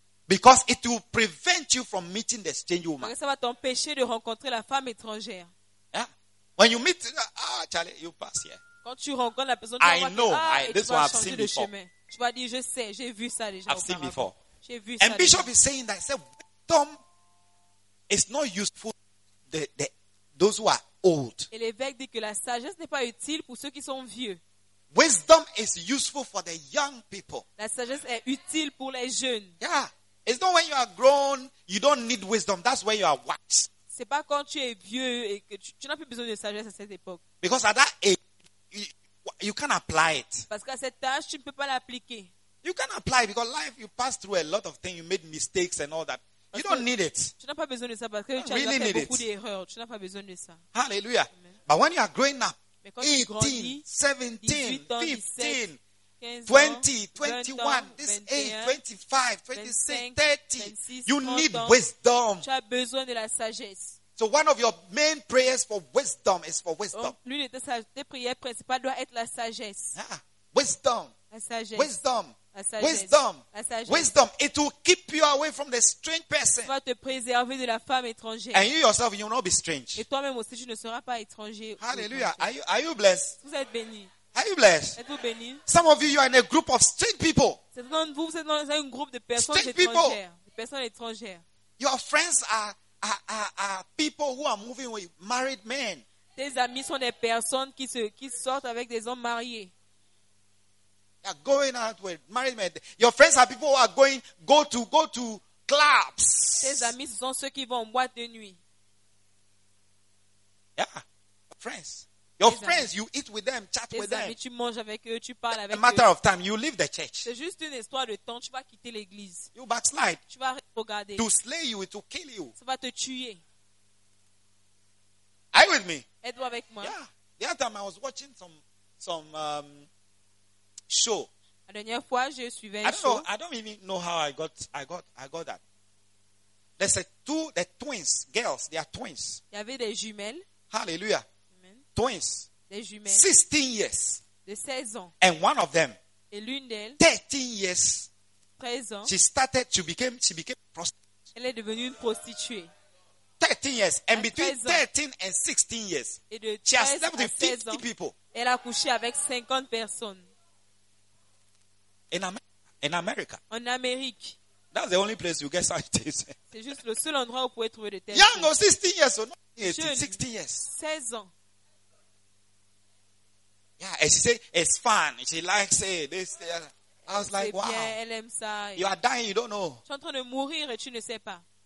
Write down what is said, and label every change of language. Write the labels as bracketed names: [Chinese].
[English] Because it will prevent you from meeting the strange woman. [French] Parce que ça va t'empêcher de rencontrer la femme étrangère. [English] Yeah. When you meet, Charlie, you pass here. [French] Quand tu rencontres la personne, tu vas changer de chemin. Tu vas dire, je sais, j'ai vu ça déjà. [English] And Bishop is saying that, wisdom is not useful to those who are old. [French] Et l'évêque dit que la sagesse n'est pas utile pour ceux qui sont vieux. [English] Wisdom is useful for the young people. [French] La sagesse est utile pour les jeunes. [English] Yeah. It's not when you are grown, you don't need wisdom. That's when you are wise. [French] C'est pas quand tu es vieux et que tu n'as plus besoin de sagesse à cette époque. [English] Because at that age, you can't apply it. [French] Parce qu'à cet âge, tu ne peux pas l'appliquer. [English] You can't apply it because life, you pass through a lot of things, you made mistakes and all that. [French] Parce [English] you don't need it. [French] Tu n'as pas besoin de ça parce que tu as fait beaucoup d'erreurs. Tu n'as pas besoin de ça. [English] Hallelujah. Amen. But when you are growing up, 18, 17, 15, 20, 21, this age, 25, 26, 30, you need wisdom. [French] Tu as besoin de la sagesse. [English] So one of your main prayers for wisdom is for wisdom. [French] L'une de tes prières principales doit être la sagesse. [English] Yeah. Wisdom. [French] La sagesse. [English] Wisdom. [French] La sagesse. [English] Wisdom. [French] La sagesse. [English] Wisdom. It will keep you away from the strange person. [French] Va te préserver de la femme étrangère. [English] And you yourself, you will not be strange. [French] Et toi-même aussi, tu ne seras pas étranger. [English] Hallelujah. Are you blessed? [French] Vous êtes béni. [English] Are you blessed? [French] Êtes-vous béni? [English] Some of you are in a group of strange people. [French] Certains de vous êtes dans un groupe de personnes étrangères. De personnes étrangères. [English] Your friends are people who are moving with married men. [French] Tes amis sont des personnes qui sortent avec des hommes mariés. [English] They are going out with married men. Your friends are people who are going go to clubs. [French] Tes amis sont ceux qui vont en boîte de nuit. [English] Yeah, friends. Your friends, you eat with them, chat with them. [French] Tu manges avec eux, tu parles avec eux. [English] A matter of time, you leave the church. [French] C'est juste une histoire de temps, tu vas quitter l'église. [English] You backslide. [French] Tu vas regarder. [English] To slay you, to kill you. [French] Ça va te tuer. [English] Are you with me? [French] Êtes-vous avec moi? [English] Yeah. The other time, I was watching some show. [French] La dernière fois, je suivais un show. [English] I don't even know how I got that. There's the twins, girls, they are twins. [French] Il y avait des jumelles. [English] Hallelujah. Twins. [French] Des jumelles. [English] 16 years. [French] De 16 ans. [English] And one of them. [French] Et l'une d'elles. [English] 13 years. [French] 13 ans. [English] She started to become, she became prostitute. [French] Elle est devenue une prostituée. [English] 13 years. And between 13 and 16 years. [French] Et de [English] 13 she has slept with 50 [French] ans, [English] people. [French] Elle a couché avec 50 personnes. [English] In America. [French] En Amérique. [English] That's the only place you get such things. [French] C'est juste le seul endroit où vous pouvez trouver des têtes. [English] Young or 16 years. Or not 18, jeune, 16 years. [French] 16 ans. [English] Yeah, and she said, it's fun. She likes it. I was like, wow. [French] Elle aime ça. [English] You are dying, you don't know. [French] Tu es en train de mourir et tu ne sais pas.